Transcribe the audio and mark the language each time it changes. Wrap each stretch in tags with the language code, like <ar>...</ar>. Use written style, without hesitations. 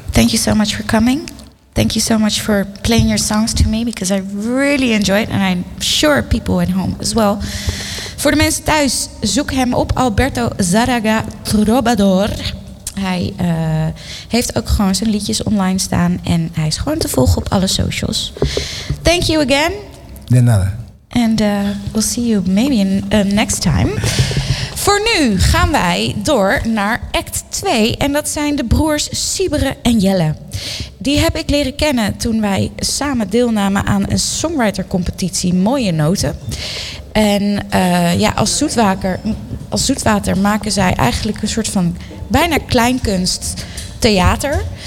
<en>Thank you so much for coming. Thank you so much for playing your songs to me, because I really enjoy it, and I'm sure people at home as well.</en> <nl>Voor de mensen thuis, zoek hem op, Alberto Zaraga Trobador. Hij heeft ook gewoon zijn liedjes online staan en hij is gewoon te volgen op alle socials.</nl> <en>Thank you again.</en> <es>De nada.</es> <en>And we'll see you maybe in next time.</en> <nl>Voor nu gaan wij door naar act 2. En dat zijn de broers Siebere en Jelle. Die heb ik leren kennen toen wij samen deelnamen aan een songwritercompetitie Mooie Noten. En als zoetwater maken zij eigenlijk een soort van bijna kleinkunst theater.</nl>